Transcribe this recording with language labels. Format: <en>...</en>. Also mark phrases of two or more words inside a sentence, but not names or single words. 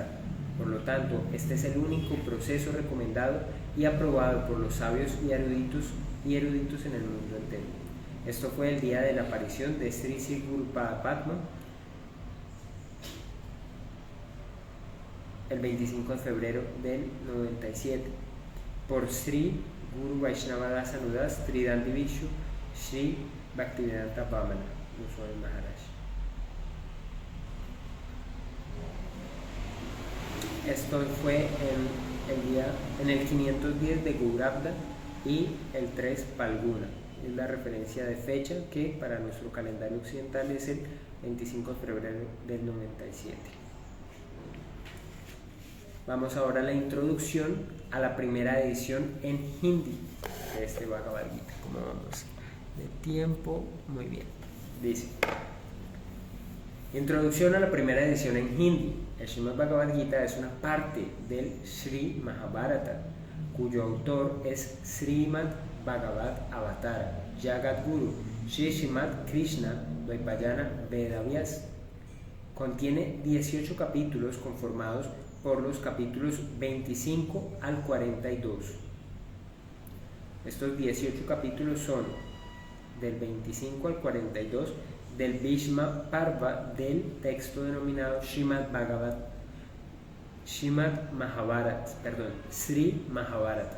<es>Por lo tanto, este es el único proceso recomendado y aprobado por los sabios y eruditos en el mundo entero. Esto fue el día de la aparición de Sri Sri Gurupada Padma, el 25 de febrero del 97, por Sri Guru Vaishnava Das Anudas Tridandi Vishu Sri Bhaktivedanta Vamana Goswami Maharaj. Esto fue en el 510 de Gaurabda y el 3 Palguna. Es la referencia de fecha que para nuestro calendario occidental es el 25 de febrero del 97. Vamos ahora a la introducción a la primera edición en hindi de este Bhagavad Gita. ¿Cómo vamos de tiempo? Muy bien. Dice: introducción a la primera edición en hindi. El Srimad Bhagavad Gita es una parte del Sri Mahabharata, cuyo autor es Srimad Bhagavad Avatara, Jagat Guru, Sri Srimad Krishna Dvaipayana Vedavyas. Contiene 18 capítulos conformados por los capítulos 25 al 42. Estos 18 capítulos son del 25 al 42 del Bhishma Parva del texto denominado Sri Mahabharata.</es>